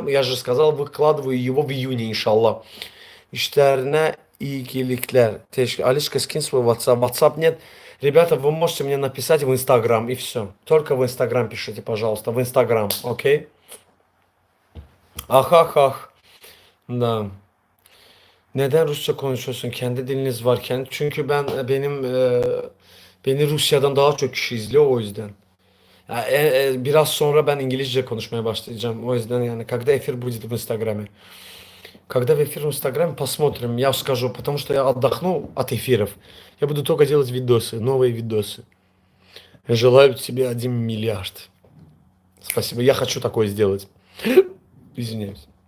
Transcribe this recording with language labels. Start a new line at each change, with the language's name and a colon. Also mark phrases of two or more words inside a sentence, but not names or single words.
Russian: Я же сказал, выкладываю его в июне, иншаллах.
Turkish: İşlerine iyilikler.
Russian: Алишка, скинь свой WhatsApp. WhatsApp нет. Ребята, вы можете мне написать в Инстаграм и все. Только в Инстаграм пишите, пожалуйста. В Инстаграм, окей? Ах. Da.
Turkish: Neden Rusça konuşuyorsun? Kendi diliniz varken. Çünkü beni Rusya'dan daha çok kişi izliyor o yüzden. Biraz sonra ben İngilizce konuşmaya başlayacağım. O yüzden yani
Russian: когда эфир будет в Инстаграме. Когда в эфир в Инстаграме, посмотрим, я скажу, потому что я отдохну от эфиров. Я буду только делать видосы, новые видосы. Я желаю тебе 1 миллиард. Спасибо, я хочу такое сделать. Извиняюсь.